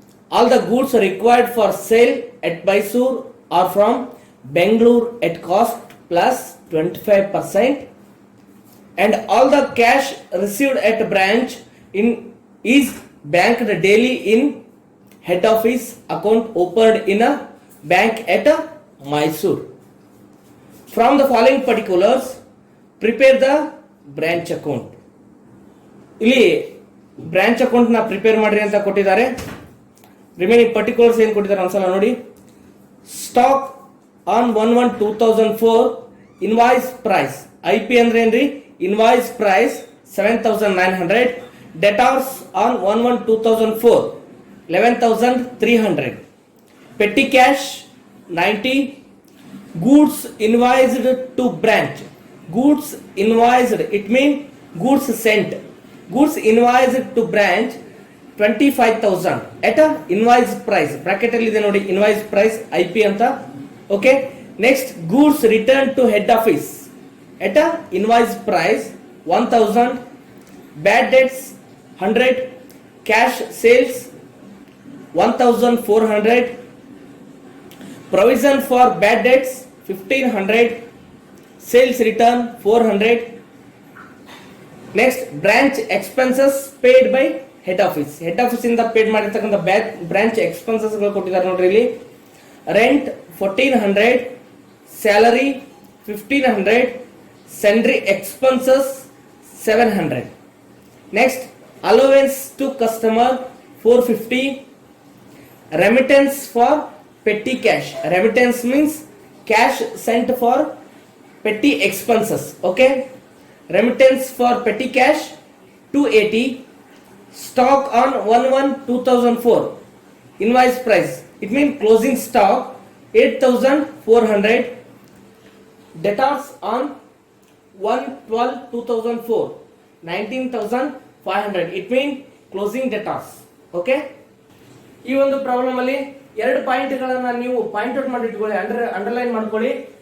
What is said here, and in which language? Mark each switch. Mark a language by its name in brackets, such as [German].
[English] All the goods required for sale at Mysore are from Bangalore at cost plus 25%, and all the cash received at branch is banked daily in head office account opened in a bank at Mysore. From the following particulars, prepare the branch account. [Kannada] ಇಲ್ಲಿ branch account ನ prepare ಮಾಡ್ರಿ ಅಂತ ಕೊಟ್ಟಿದ್ದಾರೆ. [English] remaining particulars [Kannada] ಏನು ಕೊಟ್ಟಿದ್ದಾರೆ ಒಂದ್ಸಲ ನೋಡಿ. [English] Stock on 1/1/2004 invoice price, IP ಅಂದ್ರೆ ಏನ್ರಿ, invoice price 7,900. Debtors on 1/1/2004 11,300. Petty cash 90. Goods invoiced to branch, goods invoiced it mean goods sent, goods invoiced to branch 25,000 at a invoice price. [Kannada] Bracket ಅಲ್ಲಿ ಇದೆ ನೋಡಿ, [English] invoice price IP [Kannada] ಅಂತ. [English] Okay, next goods returned to head office at a invoice price 1,000. Bad debts 100. Cash sales 1,400. Provision for bad debts 1,500. Sales return 400. Next branch expenses paid by head office, head office ಇಂದ paid ಮಾಡಿರ್ತಕ್ಕಂಥ branch expenses ಗಳು [Kannada] ಕೊಟ್ಟಿದ್ದಾರೆ ನೋಡ್ರಿ ಇಲ್ಲಿ. [English] Rent 1,400, salary 1,500, sundry expenses 700. Next allowance to customer 450. Remittance for petty cash, remittance means cash sent for petty expenses. Okay, remittance for petty cash 280. Stock on 1/1/2004 invoice price, it means closing stock 8,400. Debtors on 1/12/2004 19,500, it means closing debtors. [Kannada] Okay, ಈ ಒಂದು problem ಅಲ್ಲಿ ಎರಡು point ಗಳನ್ನ ನೀವು point out ಮಾಡಿ ಇಟ್ಕೊಳ್ಳಿ, underline ಮಾಡ್ಕೊಳ್ಳಿ.